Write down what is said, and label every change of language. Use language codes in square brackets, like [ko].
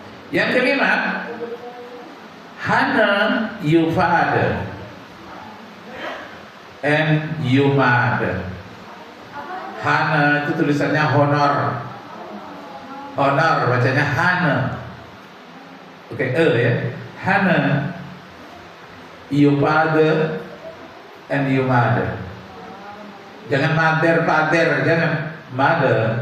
[id] Yang kelima, [en] honor your father and your mother. [id] Honor itu tulisannya honor. Honor bacanya honor. Oke, ya. [en] Honor your father and your mother. [id] Jangan mother, father, jangan mother.